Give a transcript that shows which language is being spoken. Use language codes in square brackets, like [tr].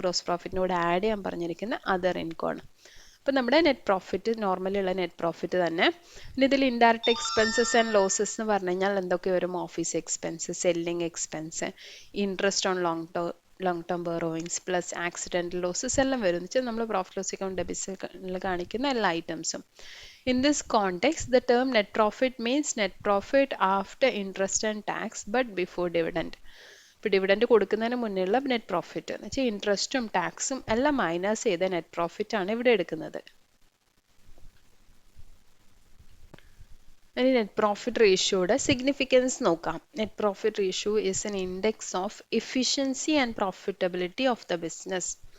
[ml] Gross പ്രോഫിറ്റിനോട് add ചെയ്യാൻ പറഞ്ഞിരിക്കുന്ന other income ആണ്. അപ്പം നമ്മുടെ നെറ്റ് പ്രോഫിറ്റ് നോർമലി ഉള്ള നെറ്റ് പ്രോഫിറ്റ് തന്നെ. പിന്നെ ഇതിൽ ഇൻഡയറക്റ്റ് എക്സ്പെൻസസ് ആൻഡ് ലോസസ് എന്ന് പറഞ്ഞു കഴിഞ്ഞാൽ എന്തൊക്കെ വരും, office expense, selling expense, interest on long term borrowings plus accidental losses എല്ലാം വരും. എന്ന് വെച്ചാൽ നമ്മൾ പ്രോഫിറ്റ് ലോസ് അക്കൗണ്ട് ഡെബിറ്റ്സിൽ കാണിക്കുന്ന എല്ലാ ഐറ്റംസും. [en] In this context, the term net profit means net profit after interest and tax but before dividend. [ml] ഇപ്പോൾ dividend കൊടുക്കുന്നതിന് മുന്നേയുള്ള നെറ്റ് പ്രോഫിറ്റ് എന്ന് വെച്ചാൽ ഇൻട്രസ്റ്റും ടാക്സും എല്ലാം മൈനസ് ചെയ്ത നെറ്റ് പ്രോഫിറ്റ് ആണ് ഇവിടെ എടുക്കുന്നത്. ഇനി നെറ്റ് പ്രോഫിറ്റ് റേഷ്യോയുടെ സിഗ്നിഫിക്കൻസ് നോക്കാം. [en] Net profit ratio is an index of efficiency and profitability of the business.